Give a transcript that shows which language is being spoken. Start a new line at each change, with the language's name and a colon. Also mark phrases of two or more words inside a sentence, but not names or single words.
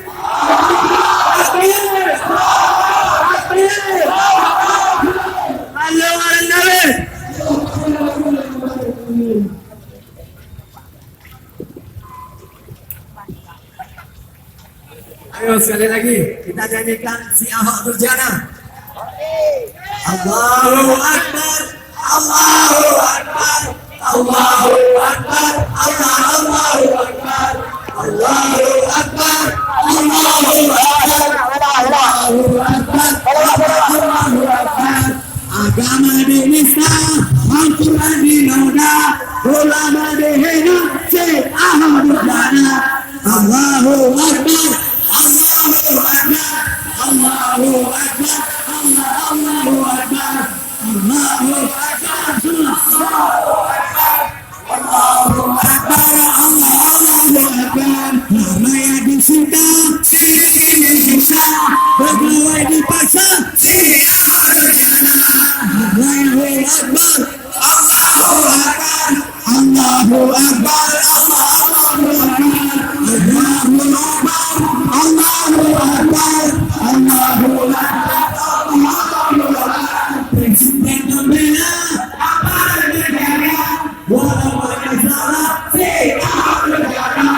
Indonesian: Takbir. Takbir.
Arabic: الله أكبر.
Indonesian: Ayo sekali lagi kita nyanyikan si Ahok Nurjana.
Arabic: الله أكبر الله أكبر الله أكبر الله أكبر الله أكبر الله أكبر الله أكبر.
Indonesian: Agama dinista, Al-Quran dinoda, ulama dihina, si Ahok Nurjana.
Arabic: الله أكبر الله أكبر الله أكبر الله أكبر الله أكبر الله أكبر الله أكبر.
Indonesian: Namanya dicinta, sedikit disiksa, pegawai dipaksa, si Ahok Nurjana.
Arabic: الله أكبر الله أكبر الله أكبر الله أكبر. الله أكبر الله أكبر الله أكبر.
Indonesian: Presiden membela aparat negara, walau ada salah, si Ahok Nurjana.